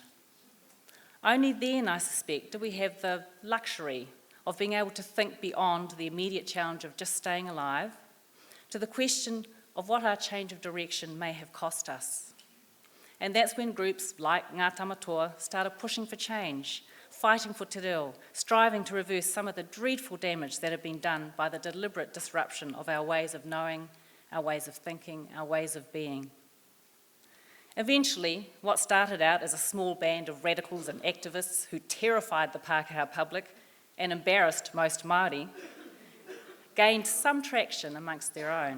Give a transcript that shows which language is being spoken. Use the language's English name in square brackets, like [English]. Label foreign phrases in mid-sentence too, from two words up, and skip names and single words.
[English] Only then, I suspect, did we have the luxury of being able to think beyond the immediate challenge of just staying alive to the question of what our change of direction may have cost us. And that's when groups like Ngā Tamatoa started pushing for change, fighting for [Māori] te reo, [English] striving to reverse some of the dreadful damage that had been done by the deliberate disruption of our ways of knowing, our ways of thinking, our ways of being. Eventually, what started out as a small band of radicals and activists who terrified the Pākehā public and embarrassed most Māori, gained some traction amongst their own.